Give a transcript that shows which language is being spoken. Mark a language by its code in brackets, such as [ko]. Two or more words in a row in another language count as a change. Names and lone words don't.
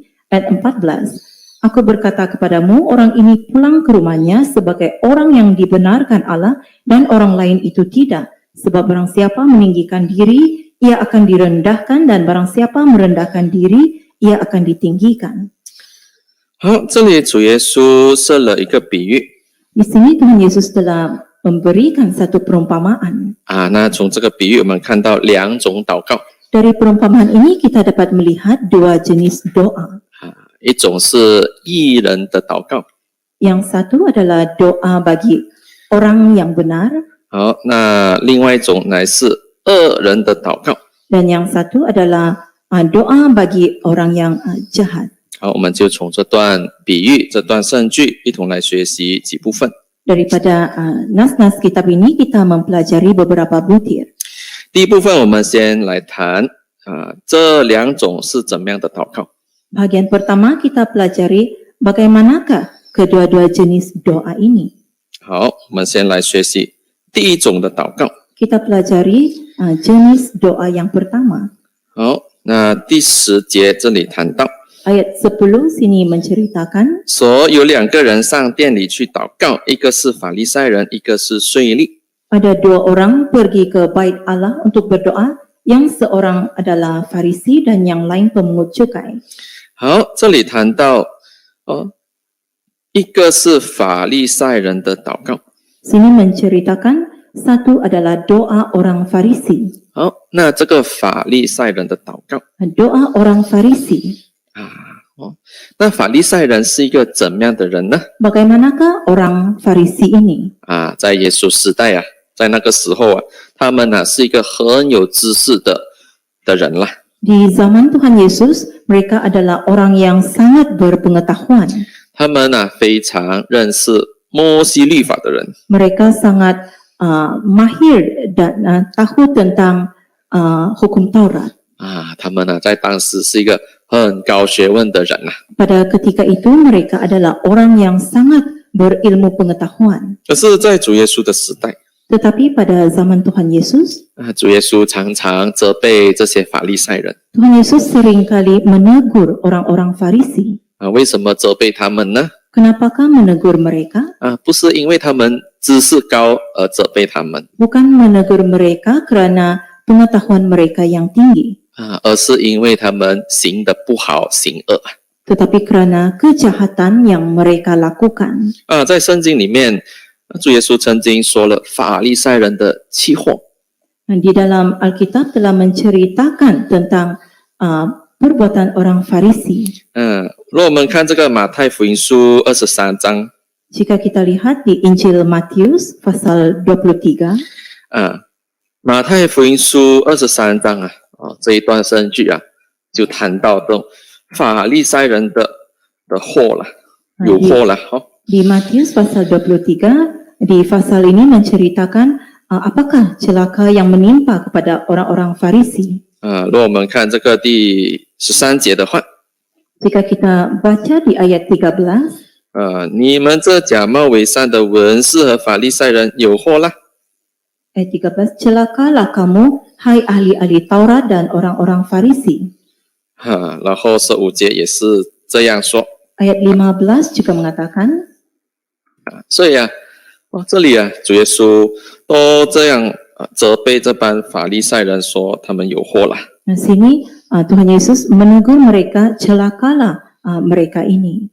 [id] Ayat 14, aku berkata kepadamu, orang ini pulang ke rumahnya sebagai orang yang dibenarkan Allah dan orang lain itu tidak. Sebab barang siapa meninggikan diri, ia akan direndahkan, dan barang siapa merendahkan diri, ia akan ditinggikan. [zh] 好，这里主耶稣设了一个比喻。 [ms] Di sini Tuhan Yesus telah memberikan satu perumpamaan. [zh] 那从这个比喻我们看到2种祷告。 [ms] Dari perumpamaan ini kita dapat melihat 2 jenis doa. [zh] 一种是义人的祷告。 [ms] Yang satu adalah doa bagi orang yang benar. [zh] 好，那另外一种乃是恶人的祷告。 [ms] Dan yang satu adalah doa bagi orang yang jahat. [zh] 好，我们就从这段比喻、这段圣句一同来学习几部分。 [ms] Daripada nas-nas kitab ini kita mempelajari beberapa butir. [zh] 第一部分，我们先来谈这两种是怎么样的祷告。 [ms] Bahagian pertama kita pelajari bagaimanakah kedua-dua jenis doa ini. [zh] 好，我们先来学习第一种的祷告。 [ms] Kita pelajari jenis doa yang pertama. [zh] 好，那第10节这里谈到， [ms] Ayat 10 sini menceritakan [zh] 说有2个人上殿里去祷告，一个是法利赛人，一个是税吏。 [ms] ada 2 orang pergi ke bait Allah untuk berdoa, yang seorang adalah Farisi dan yang lain pemungut cukai. [zh] 好，这里谈到一个是法利赛人的祷告。 [ms] Sini menceritakan satu adalah doa orang Farisi. [zh] 好，那这个法利赛人的祷告 [ms] Doa orang Farisi. [zh] 那法利赛人是一个怎么样的人呢？ [ms] Bagaimanakah orang Farisi ini? [zh] 在耶稣时代在那个时候他们是一个很有知识的人啦。 [ms] Di zaman Tuhan Yesus, mereka adalah orang yang sangat berpengetahuan. [zh] 他们非常认识摩西律法的人。 [ms] Mereka sangat mahir dan tahu tentang hukum Taurat. [zh] 他们在当时是一个很高学问的人。 [ms] Pada ketika itu mereka adalah orang yang sangat berilmu pengetahuan. [zh] 可是在主耶稣的时代， [ms] Tetapi pada zaman Tuhan Yesus, [zh] 主耶稣常常责备这些法利赛人。 [ms] Tuhan Yesus seringkali menegur orang-orang Farisi. [zh] 为什么责备他们呢？ [ms] Kenapakah menegur mereka? [zh] 不是因为他们知识高而责备他们， [ms] Bukan menegur mereka kerana pengetahuan mereka yang tinggi, [zh] 而是因为他们行得不好，行恶。 [ms] tetapi kerana kejahatan yang mereka lakukan. [zh] 在圣经里面，主耶稣曾经说了法利赛人的气祸。 [ms] Di dalam Alkitab telah menceritakan tentang perbuatan orang Farisi. [zh] 如果我们看这个马太福音书23章， [ms] Jika kita lihat di Injil Matius pasal 23, [zh] 马太福音书23章这一段圣句就谈到这种法利赛人的祸了，有祸了。 [ms] di Matius pasal 23, di pasal ini menceritakan apakah celaka yang menimpa kepada orang-orang Farisi. [zh] 如果我们看这个第13节的话， [ms] Jika kita baca di ayat 13, [zh] 你们这假冒伪善的文士和法利赛人有祸啦。 [ms] ayat 13, celakalah kamu, hai ahli-ahli Taurat dan orang-orang Farisi. [zh] 然后15节也是这样说。 [ms] Ayat 15 juga mengatakan, [zh] 所以这里主耶稣都这样责备这班法利赛人，说他们有祸了。 [ms] Di sini Tuhan Yesus menegur mereka, celakalah mereka ini.